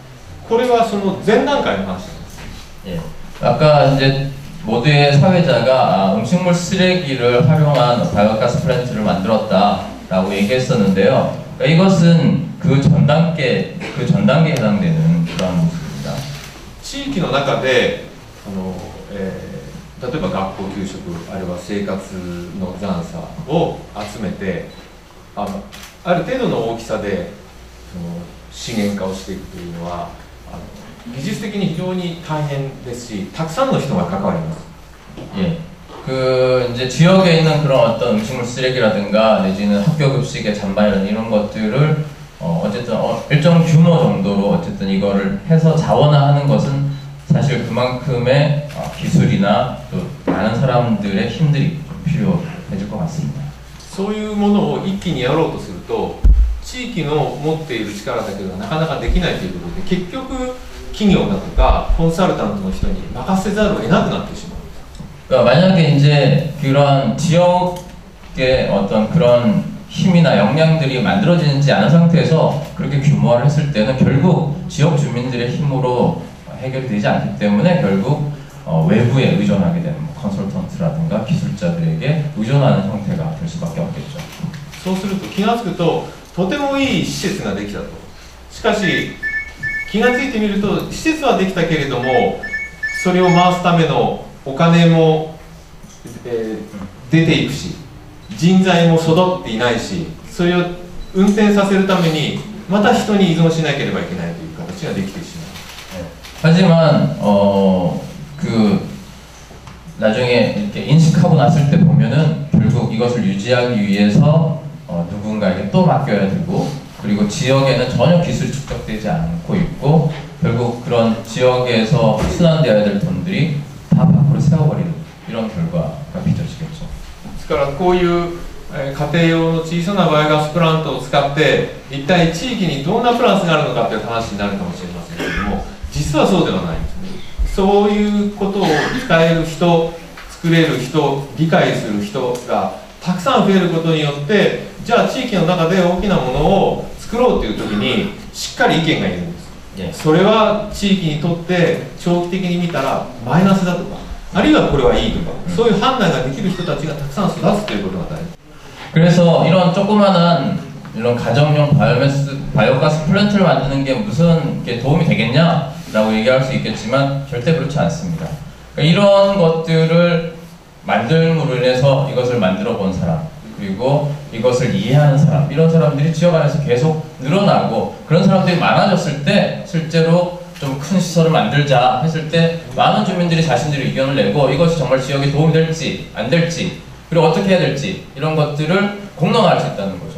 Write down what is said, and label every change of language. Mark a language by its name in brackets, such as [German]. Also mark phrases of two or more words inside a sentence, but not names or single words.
[Japanese] これはその前段階の話なんです。 [Korean] 예. 아까 이제 모두의 사회자가 음식물 쓰레기를 활용한 바이오가스 플랜트를 만들었다라고 얘기했었는데요. 그러니까 이것은 그 전 단계에 해당되는 그런 모습입니다. [Japanese] 地域の中で例えば学校給食あるいは生活の残差を集めてある程度の大きさでその資源化をしていくというのは技術的に非常に大変ですし、たくさんの人が関わります。 [Korean] 예. 이제 지역에 있는 그런 어떤 음식물 쓰레기라든가 내지는 학교 급식의 잔반 이런 것들을 어쨌든 일정 규모 정도로 어쨌든 이거를 해서 자원화하는 것은 사실 그만큼의 기술이나 또 많은 사람들의 힘들이 필요해질 것 같습니다. [Japanese] そういうものを一気にやろうとすると地域の持っている力だけではなかなかできないということで結局企業だとかコンサルタントの人に任せざるを得なくなってしまう。 [Korean] 그러니까 만약에 이제 그런 지역의 어떤 그런 힘이나 역량들이 만들어지지 않은 상태에서 그렇게 규모화를 했을 때는 결국 지역 주민들의 힘으로 해결이 되지 않기 때문에 결국 외부에 의존하게 되는 컨설턴트라든가 기술자들에게 의존하는 형태가 될 수밖에 없겠죠. [Japanese] そうすると気がつくととてもいい施設ができたと。しかし気がついてみると施設はできたけれどもそれを回すためのお金も、出ていくし人材も育っていないしそれを運転させるためにまた人に依存しなければいけないという形ができてしまう。 [Korean] 하지만 나중에 이렇게 인식하고 났을 때 보면은 결국 이것을 유지하기 위해서 누군가에게 또 맡겨야 되고 그리고 지역에는 전혀 기술이 축적되지 않고 있고 결국 그런 지역에서 순환되어야 될 돈들이 다 밖으로 세워버리는 이런 결과가 빚어지겠죠. [Japanese] ですからこういう家庭用の小さなバイオガスプラントを使って一体地域にどんなプランスがあるのかという話になるかもしれませんけれども実はそうではないんですね。そういうことを使える人作れる人理解する人がたくさん増えることによってじゃあ地域の中で大きなものを作ろうという時にしっかり意見がいるんです。それは地域にとって長期的に見たらマイナスだとかあるいはこれはいいとかそういう判断ができる人たちがたくさん育つということが大事。 [Korean] 그래서 이런 조그마한 이런 가정용 바이오가스 플랜트를 만드는 게 무슨 게 도움이 되겠냐라고 얘기할 수 있겠지만 절대 그렇지 않습니다. 그러니까 이런 것들을 만들므로 인해서 이것을 만들어 본 사람 그리고 이것을 이해하는 사람 이런 사람들이 지역 안에서 계속 늘어나고 그런 사람들이 많아졌을 때 실제로 좀 큰 시설을 만들자 했을 때 많은 주민들이 자신들의 의견을 내고 이것이 정말 지역에 도움이 될지 안 될지 그리고 어떻게 해야 될지 이런 것들을 공론화할 수 있다는 거죠.